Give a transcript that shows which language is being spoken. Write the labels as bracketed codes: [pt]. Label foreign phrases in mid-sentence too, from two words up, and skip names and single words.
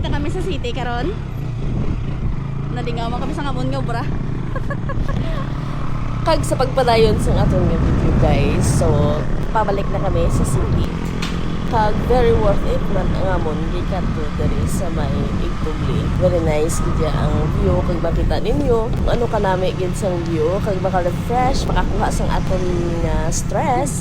[hil] kami sa city karon. Nalingaw kami sa ngamon nga bra. Kag sa pagpadayon sa atong video guys, so pabalik na kami sa city. Kag [en] very worth it [hil] man ang amon gikan to diri sa may Igtubli. [en] Very nice [hil] gid ang view kag makita ninyo kung ano kanami gid sang view kag maka-refresh, makakuha sang aton nga stress.